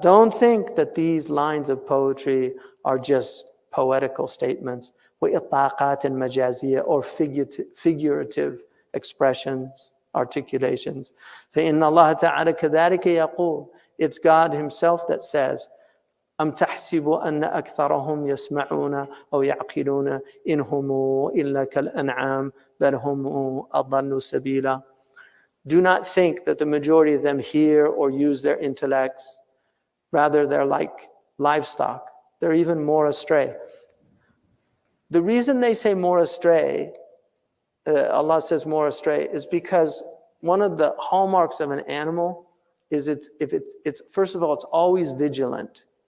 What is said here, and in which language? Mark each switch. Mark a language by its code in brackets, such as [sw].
[en] Don't think that these lines of poetry are just poetical statements, [ar] وَإِطْلَاقَاتٍ مَجَازِيَّةٍ, [en] or figurative expressions, articulations. [ar] فَإِنَّ اللَّهَ تَعَالَى كَذَلِكَ يَقُولُ. [en] It's God Himself that says, [ar] أم تحسب أن أكثرهم يسمعون أو يعقلون إن هم إلا كالأنعام بل هم أضل سبيلا. [en] Do not think that the majority of them hear or use their intellects. Rather, they're like livestock. They're even more astray. The reason they say more astray, Allah says more astray, is because one of the hallmarks of an animal is it's first of all, it's always vigilant.